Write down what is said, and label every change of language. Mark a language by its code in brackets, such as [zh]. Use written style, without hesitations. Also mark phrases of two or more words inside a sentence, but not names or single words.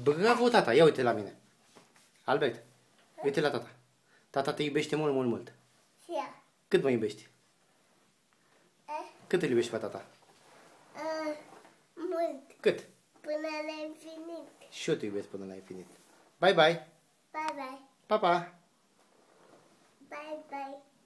[ro] Bravo, tata. Ia uite la mine. Albert, uite la tata. Tata te iubește mult, mult, mult. Cât mă iubești? Cât îl iubești pe tata? Mult. Cât? Până la infinit. Și eu te iubesc până la infinit. [en] Bye, bye. Bye, bye. [ro] Pa, pa. [en] Bye, bye.